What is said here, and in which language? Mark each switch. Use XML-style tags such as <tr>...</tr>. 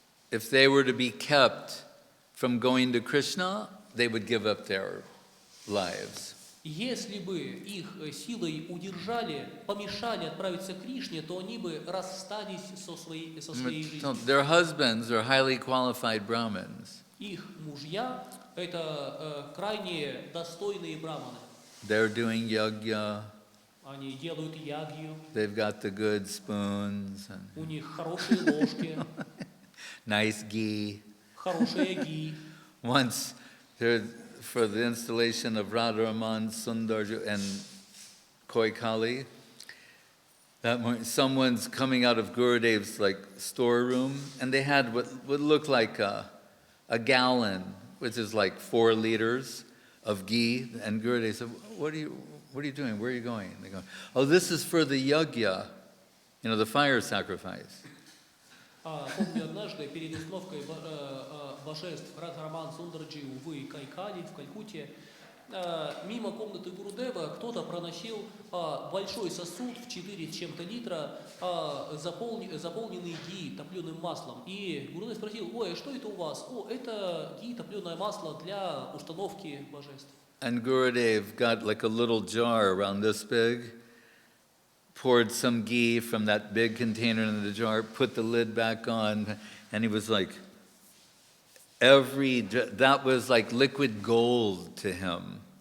<en>If they were to be kept from going to Krishna, they would give up their lives.</en> <ru>Если бы их силой удержали, помешали отправиться к Кришне, то они бы расстались со своей жизнью.</ru> <en>Their husbands are highly qualified Brahmins.</en> <ru>Их мужья – это крайне достойные браманы.</ru> <en>They're doing yagya.</en> <ru>Они делают ягью.</ru> <en>They've got the good spoons.</en> <ru>У них хорошие ложки.</ru> <en>Nice ghee.</en> <ru>Хорошая ги.</ru> <en>Once, for the installation of Radharaman, Sundar, and Koi Kali, that morning, someone's coming out of Gurudev's storeroom, and they had what would look like a gallon, which is like 4 liters of ghee. And Gurudev said, "What are you doing? Where are you going?" And they go, "Oh, this is for the yagya, the fire sacrifice."</en> <ru>Помню, однажды перед установкой божеств Радхараман, Сундарджи, увы, и Кайкали в Калькутте, мимо комнаты Гурудева кто-то проносил большой сосуд в 4 с чем-то литра, заполненный ги, топленым маслом. И Гурудев спросил: "Ой, а что это у вас?" "О, это ги, топленое масло для установки божеств."</ru> <en>And Gurudev got like a little jar around this big, poured some ghee from that big container into the jar, put the lid back on, and he was like, that was like liquid gold to him.</en>